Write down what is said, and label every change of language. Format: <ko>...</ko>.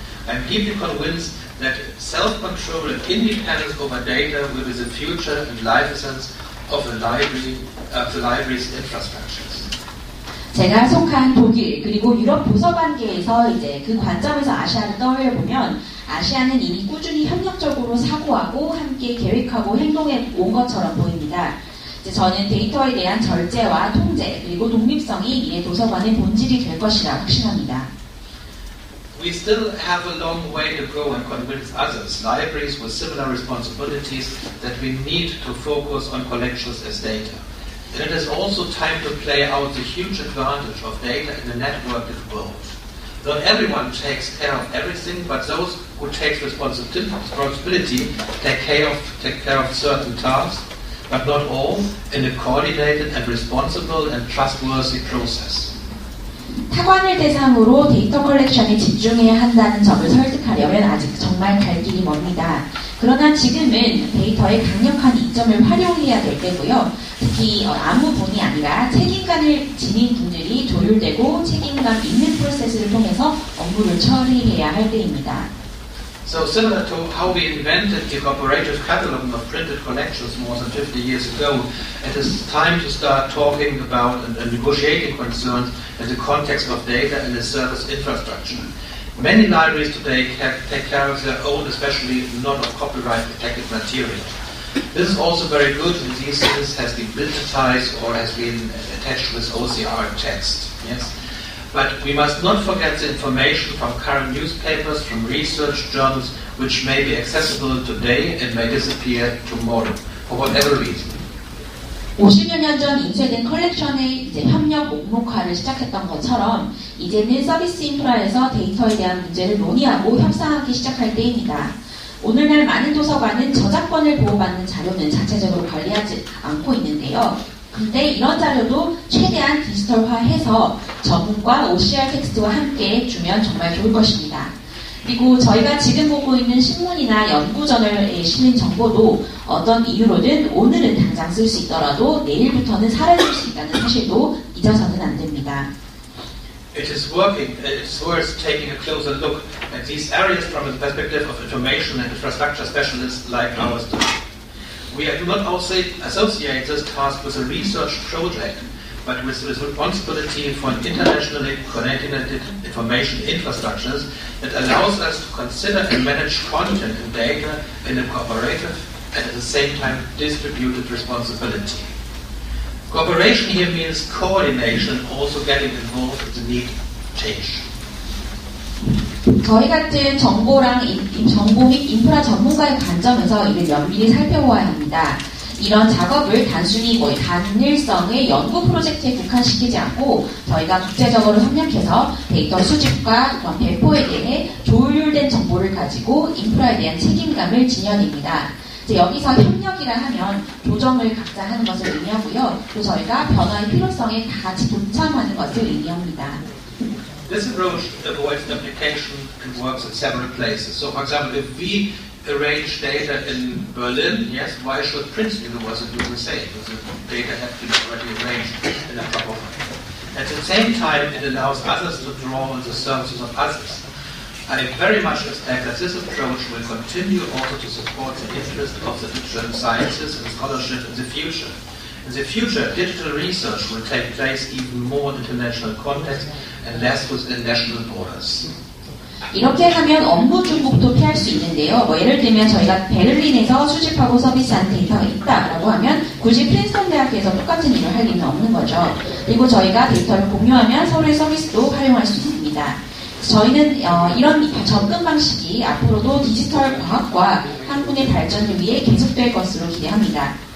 <en>I'm deeply convinced that self-control and independence over data will be the future and life essence of the library's infrastructures.</en> <ko>제가 속한 독일 그리고 유럽 도서관계에서 이제 그 관점에서 아시아를 떠올려 보면 아시아는 이미 꾸준히 협력적으로 사고하고 함께 계획하고 행동해 온 것처럼 보입니다. 이제 저는 데이터에 대한 절제와 통제 그리고 독립성이 미래 도서관의 본질이 될 것이라 확신합니다.</ko> <en>We still have a long way to go and convince others, libraries with similar responsibilities, that we need to focus on collections as data. And it is also time to play out the huge advantage of data in a networked world. Not everyone takes care of everything, but those who take responsibility take care of certain tasks, but not all, in a coordinated and responsible and trustworthy process.</en> <ko>타관을 대상으로 데이터 컬렉션에 집중해야 한다는 점을 설득하려면 아직 정말 갈 길이 먼니다. 그러나 지금은 데이터의 강력한 이점을 활용해야 될 때고요. 특히 아무 분이 아니라 책임감을 지닌 분들이 조율되고 책임감 있는 프로세스를 통해서 업무를 처리해야 할 때입니다.</ko> <en>So similar to how we invented the cooperative cataloging of printed collections more than 50 years ago, it is time to start talking about and negotiating concerns in the context of data and the service infrastructure. Many libraries today take care of their own, especially not of copyright protected material. This is also very good when these things has been digitized or has been attached with OCR text. Yes? But we must not forget the information from current newspapers, from research journals, which may be accessible today and may disappear tomorrow, for whatever reason.</en> <ko>50여 년 전 인쇄된 컬렉션의 이제 협력 목록화를 시작했던 것처럼 이제는 서비스 인프라에서 데이터에 대한 문제를 논의하고 협상하기 시작할 때입니다. 오늘날 많은 도서관은 저작권을 보호받는 자료는 자체적으로 관리하지 않고 있는데요. 근데 이런 자료도 최대한 디지털화해서 전문과 OCR 텍스트와 함께 주면 정말 좋을 것입니다. 그리고 저희가 지금 보고 있는 신문이나 연구저널에 실린 정보도 어떤 이유로든 오늘은 당장 쓸 수 있더라도 내일부터는 사라질 수 있다는 사실도 잊어서는 안 됩니다.</ko> <en>it is worth taking a closer look at these areas from the perspective of information and infrastructure specialists like ours do. We do not also associate this task with a research project, but with responsibility for an internationally connected information infrastructures that allows us to consider and manage content and data in a cooperative and at the same time distributed responsibility. Cooperation here means coordination, also getting involved in the need change.</en> <ko>저희 같은 정보 및 인프라 전문가의 관점에서 이를 면밀히 살펴보아야 합니다. 이런 작업을 단순히 단일성의 연구 프로젝트에 국한시키지 않고 저희가 국제적으로 협력해서 데이터 수집과 배포에 대해 조율된 정보를 가지고 인프라에 대한 책임감을 지녀냅니다. 여기서 협력이라 하면 조정을 각자 하는 것을 의미하고요. 또 저희가 변화의 필요성에 다 같이 동참하는 것을 의미합니다.</ko> <en>This approach avoids duplication and works in several places. So, for example, if we arrange data in Berlin, yes, why should Princeton University do the same? Because the data have been already arranged in a proper way. At the same time, it allows others to draw on the services of others. I very much expect that this approach will continue also to support the interest of the digital sciences and scholarship in the future. In the future, digital research will take place even more in international context and less within national borders.</en> <ko>이렇게 하면 업무 중복도 피할 수 있는데요. 예를 들면 저희가 베를린에서 수집하고 서비스하는 데이터가 있다라고 하면 굳이 프린스턴 대학에서 똑같은 일을 할 일은 없는 거죠. 그리고 저희가 데이터를 공유하면 서로의 서비스도 활용할 수 있습니다. 저희는 이런 접근 방식이 앞으로도 디지털 과학과 학문의 발전을 위해 계속될 것으로 기대합니다.</ko>